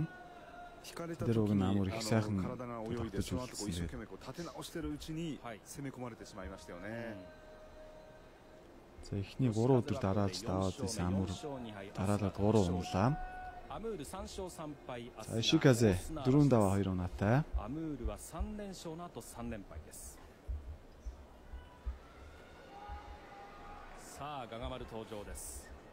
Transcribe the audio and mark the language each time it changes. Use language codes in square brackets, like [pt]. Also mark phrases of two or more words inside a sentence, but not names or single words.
[mn] Тэр уг нь Амур их сайхан тогтож үлдсэн. За эхний 3 өдөр дараалж даваад байсан Амур дараалаад 3 унлаа. За Йошиказе 4 даваа 2 унаатай. [ja] アムールは3連勝の後3連敗です。さあガガマル登場です。